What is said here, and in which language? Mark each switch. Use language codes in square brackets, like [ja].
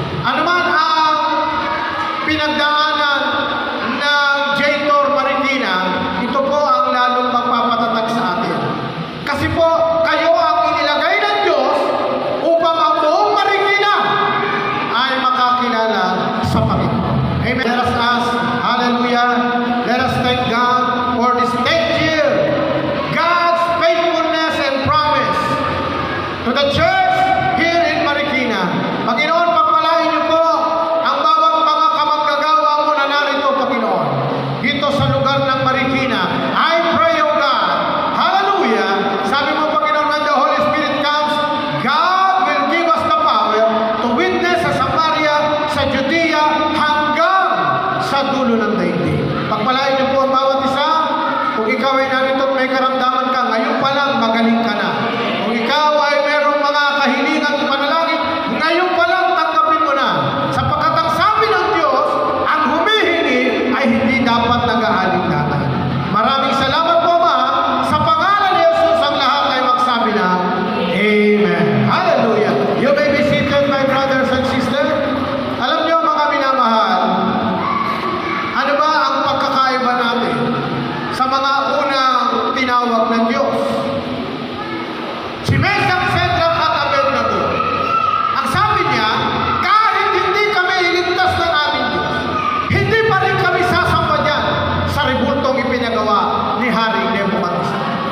[tl] Ano man ang pinagdaanan ng J-Tor Marikina, ito po ang lalong magpapatatag sa atin. Kasi po, kayo ang inilagay ng Diyos upang ang buong Marikina ay makakilala sa Panginoon. Amen. [en] Let us ask, hallelujah, let us thank God for this 10th year, God's faithfulness and promise to the church here in Marikina. [tl] Panginoon, pagpalain niyo po ang bawat mga kamanggagawa mo na narito, Panginoon, dito sa lugar ng Marikina. [en] I pray, O God, hallelujah, [tl] sabi mo, Panginoon, [en] when the Holy Spirit comes, God will give us the power to witness [tl] sa Samaria, sa Judea, hanggang sa dulo ng daigdig. Pagpalain niyo po ang bawat isa. Kung ikaw ay narito at may karamdaman ka, ngayon pa lang magaling ka na. Kung ikaw ay merong mga kahilingan at panalangin, ngayon pa lang tanggapin mo na. Sapagkat ang sabi ng Diyos, ang humihingi ay hindi dapat nag-aalinlangan. Maraming salamat po, Ma. Sa pangalan ni Jesus, ang lahat ay magsabi na, Amen. Hallelujah. [en] You may be seated, my brothers and sisters. [tl] Alam niyo, mga minamahal, ano ba ang pagkakaiba natin sa mga unang tinawag ng Diyos? Si Meshach, Shadrach at Abednego. Ang sabi niya, kahit hindi kami iligtas ng aming Diyos, hindi pa rin kami sasamba dyan sa rebultong ipinagawa ni Haring Nebuchadnezzar.